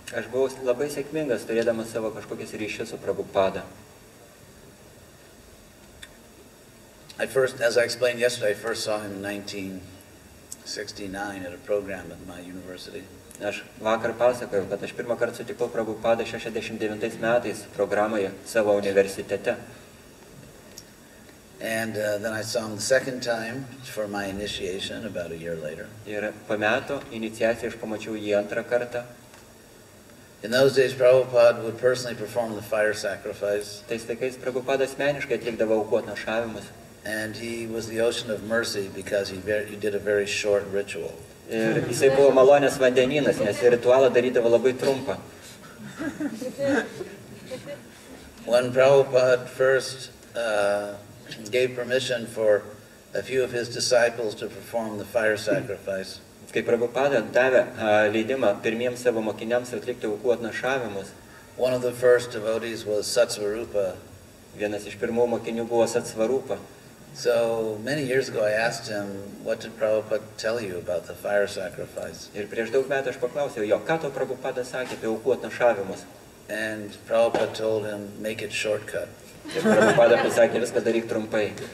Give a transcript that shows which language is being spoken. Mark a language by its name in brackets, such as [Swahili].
[Lithuanian] Aš buvau labai sėkmingas, turėdamas savo kažkokius ryšius su Prabhupada. [English] As I explained yesterday, I first saw him in 1969 at a program at my university. [Lithuanian] Aš vakar pasakojau, kad aš pirmą kartą sutikau Prabhupadą 69 metais programoje savo universitete. [English] And then I saw him the second time for my initiation about a year later. [Lithuanian] Ir po metų iniciaciją aš pamačiau jį antrą kartą. [English] In those days, Prabhupada would personally perform the fire sacrifice. [Lithuanian] Tais laikais Prabhupada asmeniškai atlikdavo aukotnašavimus. [English] And he was the ocean of mercy because he did a very short ritual. [Lithuanian] Ir jisai buvo malonės vandenynas, nes ritualą darydavo labai trumpą. [English] When Prabhupada first gave permission for a few of his disciples to perform the fire sacrifice, [Lithuanian] Kai Prabhupada davė leidimą pirmiems savo mokiniams atlikti aukų atnašavimus, [English] one of the first devotees was Satsvarupa. [Lithuanian] vienas iš pirmų mokinių buvo Satsvarupa. [English] So many years ago I asked him, what did Prabhupada tell you about the fire sacrifice? [Lithuanian] Ir prieš daug metų aš paklausiau jo, ką to Prabhupada sakė apie aukų atnašavimus. [English] And Prabhupada told him, make it shortcut. [Lithuanian] Ir Prabhupada pasakė, viską daryk trumpai.